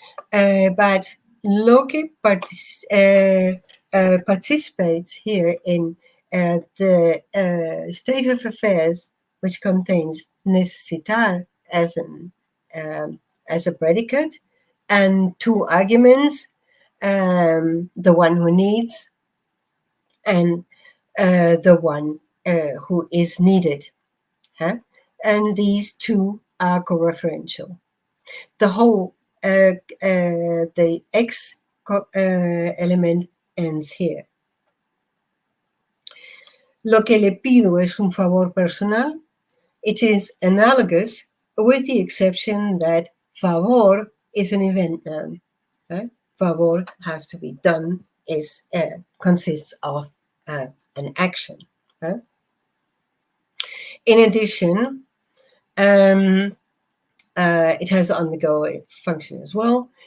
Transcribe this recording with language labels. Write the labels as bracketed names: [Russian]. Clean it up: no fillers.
[English] but lo que participates here in the state of affairs, which contains necesitar as a predicate and two arguments, the one who needs and the one who is needed. And these two are co-referential. The whole, the X element ends here. [Spanish] Lo que le pido es un favor personal. [English] It is analogous with the exception that favor is an event noun. Favor has to be done, consists of an action. In addition, it has to undergo a function as well.